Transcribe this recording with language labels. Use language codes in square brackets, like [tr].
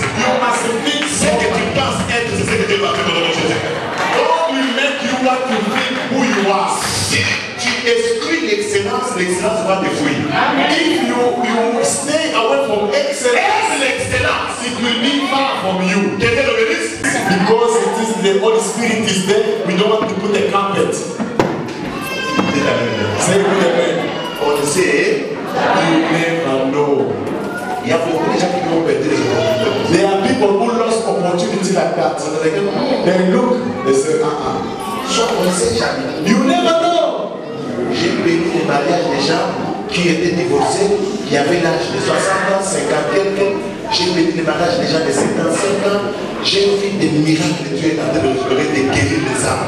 [en] You must think [fr] ce que tu penses être, c'est ce que tu vas faire dans Jésus. [en] God will make you what you think who you are. [fr] Si tu exclus l'excellence, l'excellence va te fuir. [en] If you stay away from excellence, it will be far from you. Because it is the Holy Spirit is there, we don't want to put a carpet. Say amen. [fr] On sait, [en] you never know. [fr] Il y a beaucoup de gens qui vont perdre les opportunités. [en] There are people who lost opportunity like that. They look, they say, [fr] on ne sait jamais. [en] You never know. [fr] J'ai béni les mariages des gens qui étaient divorcés, qui avaient l'âge de 60 ans, 50 quelques. J'ai béni les mariages des gens de 75 ans. J'ai vu des miracles que Dieu est en train de restaurer, de guérir les âmes.